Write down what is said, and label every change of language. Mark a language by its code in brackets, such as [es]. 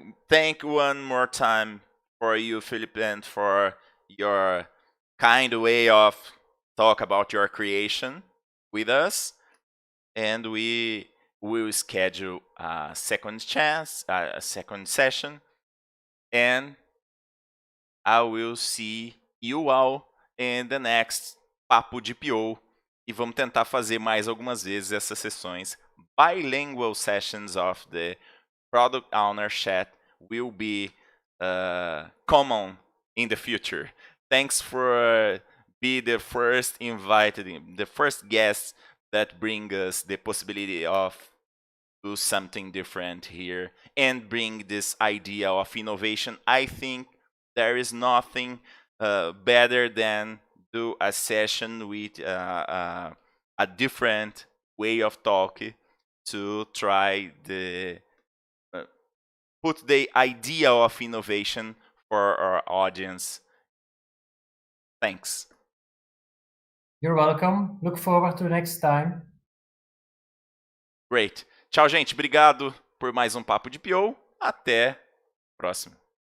[en] Thank one more time for you, Filip, and for your kind way of talk about your creation with us. And we will schedule a second session. And I will see you all in the next Papo de PO. [pt] E vamos tentar fazer mais algumas vezes essas sessões. [en] Bilingual sessions of the Product Owner Chat will be common in the future. Thanks for be the first invited, the first guest that bring us the possibility of do something different here and bring this idea of innovation. I think there is nothing better than do a session with a different way of talking to try the put the idea of innovation for our audience. Thanks. You're welcome. Look forward to next time. Great. [pt] Tchau, gente. Obrigado por mais um Papo de PO. Até a próxima.